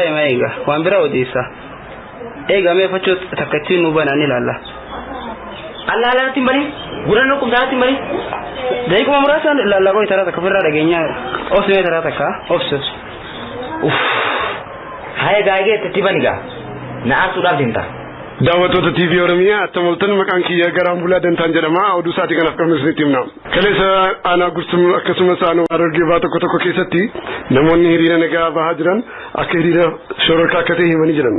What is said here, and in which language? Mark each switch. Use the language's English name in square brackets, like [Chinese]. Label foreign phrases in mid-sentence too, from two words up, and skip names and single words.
[Oromo] ema eega waan bira odisa eega me facho takati nu bana ni lalla alla la timbali gurano kum da timbali dai kuma murasa lalla ko itara ka firra da genya osme itara ka ofsos Haya gaagee tattibaniga na'aasuudhaaf deemta. daawwattoota TV Oromiyaa attamoltan maqaan kiyya garaan bulaa dantaan jedhama oduu saatii kanaaf qabnu isinitti himna. Kaleessa aanaa gursum akkasumas aanaa Harargee baa tokko keessatti namoonni hiriira nagaa bahaa jiran akka hiriira shororkaa akka ta'e himanii jiran.